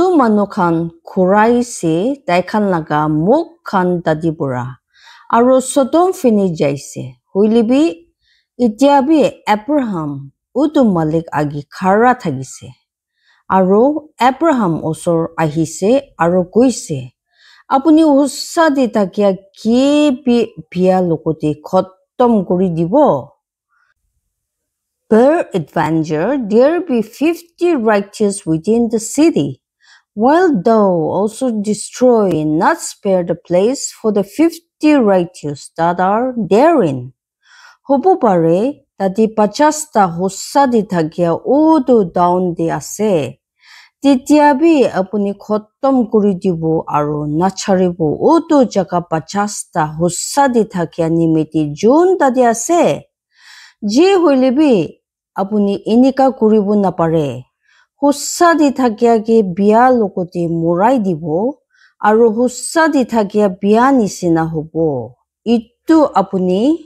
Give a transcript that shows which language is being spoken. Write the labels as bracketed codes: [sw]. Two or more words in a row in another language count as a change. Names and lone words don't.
[nag] manu khan khuraise tai khan laga muk khan dadibura aru Sodom fini jaise huilibi itia bi Abraham utu malik agi khara thagise aru Abraham osor ahise aru kuise apuni hussa di takia ki bi bia lokoti khatam kuri dibo [en] peradventure there be 50 righteous within the city while thou also destroy and not spare the place for the 50 righteous that are therein [nag] hobo pare tadi 50 ta hussa di thakia udu down de ase titia bi apuni khatam kuri dibo aru nacharibo utu jaga 50 ta hussa di thakia nimiti jun tadi ase ji hoilebi apuni inika kuribo napare hussa di thakia ke bia lokoti murai dibo aru hussa di thakia bia nisina hobo itu apuni